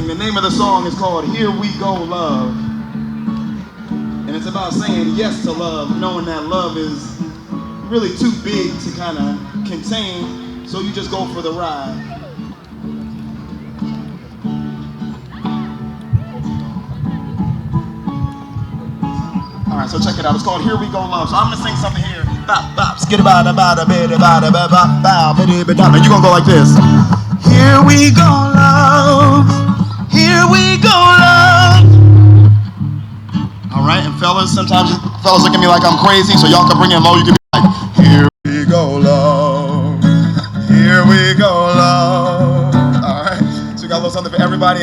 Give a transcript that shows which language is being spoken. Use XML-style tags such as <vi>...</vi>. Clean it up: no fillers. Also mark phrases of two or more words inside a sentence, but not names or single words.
<en>The name of the song is called Here We Go Love. And it's about saying yes to love, knowing that love is really too big to kind of contain, so you just go for the ride. All right, so check it out. It's called Here We Go Love. So I'm gonna sing something here. Bop, bop, skitty bada bada bada bada bada bada bada bada. You gonna go like this. Here we go, love. Here we go, love. All right, and fellas, sometimes fellas look at me like I'm crazy, so y'all can bring it low. You can be like, here we go, love. Here we everybody.</en>